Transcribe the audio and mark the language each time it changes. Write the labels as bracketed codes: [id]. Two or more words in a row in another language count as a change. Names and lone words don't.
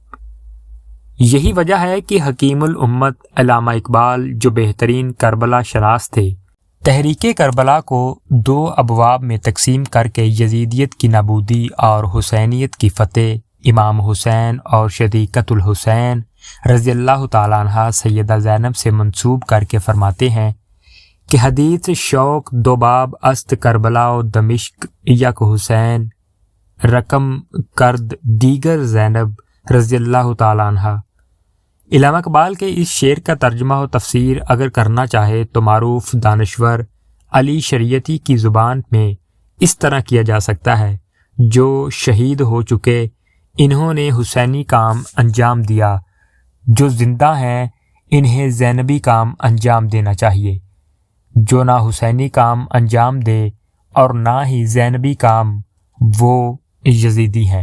[ur] یہی وجہ ہے کہ حکیم الامت علامہ اقبال، جو بہترین کربلا شناس تھے، تحریک کربلا کو 2 ابواب میں تقسیم کر کے یزیدیت کی نابودی اور حسینیت کی فتح امام حسین اور شریکت الحسین [ar] رضی اللہ تعالیٰ عنہ [ur] سیدہ زینب سے منسوب کر کے فرماتے ہیں [fa] کہ حدیث شوق دو باب است کربلا و دمشق یک حسین رقم کرد دیگر زینب [ar] رضی اللہ تعالیٰ عنہ۔ [ur] علامہ اقبال کے اس شعر کا ترجمہ و تفسیر اگر کرنا چاہے تو معروف دانشور علی شریعتی کی زبان میں اس طرح کیا جا سکتا ہے: جو شہید ہو چکے انہوں نے حسینی کام انجام دیا، جو زندہ ہیں انہیں زینبی کام انجام دینا چاہیے، جو نہ حسینی کام انجام دے اور نہ ہی زینبی کام وہ یزیدی ہیں۔